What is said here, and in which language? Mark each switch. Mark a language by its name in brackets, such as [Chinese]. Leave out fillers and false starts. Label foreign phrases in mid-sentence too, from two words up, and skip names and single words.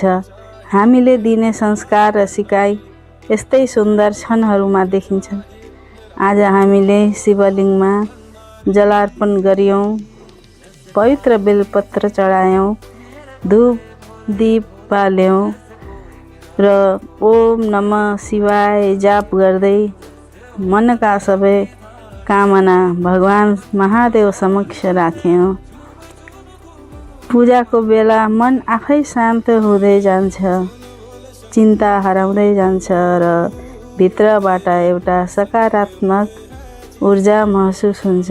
[Nepali] हामीले दिने संस्कार र सिकाइ यस्तै सुन्दर क्षणहरूमा देखिन्छ। आज हामीले शिवलिङ्गमा जलार्पण गर्यौँ, पवित्र बेलपत्र चढायौँ, धूप दीप बाल्यौँ र [Sanskrit] ओम नमः शिवाय [Nepali] जाप गर्दै मनका सबै कामना भगवान महादेव समक्ष राख्यौँ। पूजाको बेला मन आफै शान्त हुँदै जान्छ, चिन्ता हराउँदै जान्छ र भित्रबाट एउटा सकारात्मक ऊर्जा महसुस हुन्छ।